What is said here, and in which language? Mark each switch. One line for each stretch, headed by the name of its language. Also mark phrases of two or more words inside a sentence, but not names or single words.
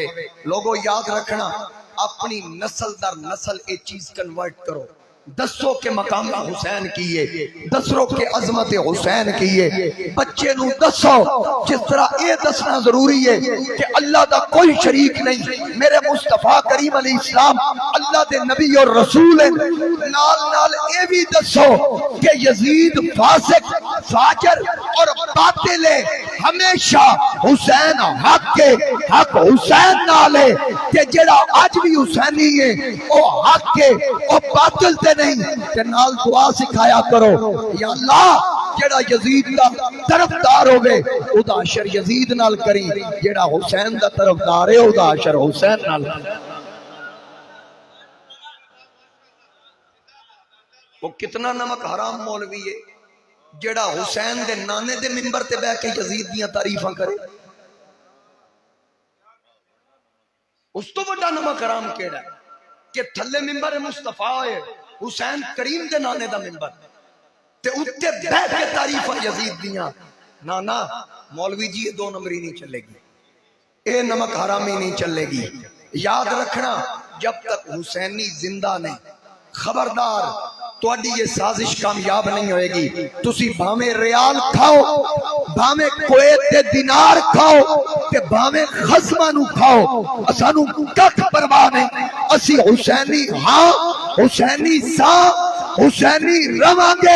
Punjabi: لوگوں یاد رکھنا، اپنی نسل در نسل ایک چیز کنورٹ کرو، دسو کے مقام حسین کیے، دسو کے عظمت حسین کیے، بچے نو دسو جس طرح
Urdu: یہ دسنا ضروری ہے کہ اللہ دا کوئی شریک نہیں، میرے مصطفیٰ کریم علیہ السلام اللہ دے نبی اور رسول ہیں،
Punjabi: نال نال اے بھی دسو کہ یزید فاسق فاجر اور باطل ہے، ہمیشہ حسین حق کے حق حسین نالے کہ جڑا آج بھی حسینی ہے او حق کے او باطل تے نہیں، کہ نال دعا سکھایا کرو یا اللہ جڑا یزید دا طرفدار ہوگے او دا عشر یزید نال کری، جڑا حسین دا طرفدار ہے او دا عشر حسین نال۔ وہ کتنا نمک حرام مولوی ہے جڑا حسین دے نانے دے منبر تے بیٹھ کے یزید دیاں تعریفاں کرے، اس تو بڑا نمک حرام کیڑا ہے کہ تھلے منبر مصطفیٰ ہے حسین کریم دے نانے دا منبر تے اتے بیٹھ کے تعریفاں یزید دیاں۔
Urdu: نا مولوی جی یہ دو نمبری نہیں چلے گی، اے نمک حرامی نہیں چلے گی۔ یاد رکھنا جب تک حسینی زندہ نہیں، خبردار تواڈی یہ سازش کامیاب نہیں ہوئے گی۔
Punjabi: تسی بھاویں ریال کھاؤ، بھاویں کویت دے دینار کھاؤ تے بھاویں خصماں نو کھاؤ، اسانو ککھ پرواہ نہیں، اسی حسینی ہاں، حسینی ساں، حسینی رواں گے۔